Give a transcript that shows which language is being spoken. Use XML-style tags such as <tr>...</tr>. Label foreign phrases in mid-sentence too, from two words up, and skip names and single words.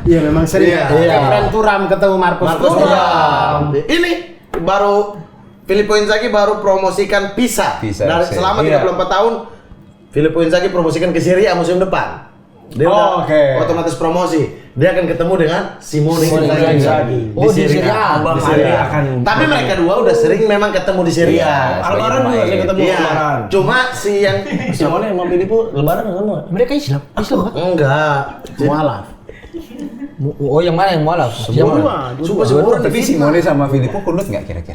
<id>Iya memang sering. Iya. Kayak Fren Thuram ketemu Marcus Thuram. Ini baru Filippo Inzaghi baru promosikan Pisa. Selama 34 tahun Filippo Inzaghi promosikan ke Serie A musim depan. Dia udah otomatis promosi. Dia akan ketemu dengan Simone Inzaghi. Oh di Serie A. Abang Di Serie A. akan. Tapi mereka dua udah sering memang ketemu di Serie A. Lebaran juga sering ketemu Iya. Lebaran. Cuma si yang Simone sama Filippo Lebaran ketemu. Mereka Islam kan? enggak. Mualaf. Oh yang mana yang mualaf? Semua. Semua Tapi Simone sama Filippo kunut nggak kira-kira?</id>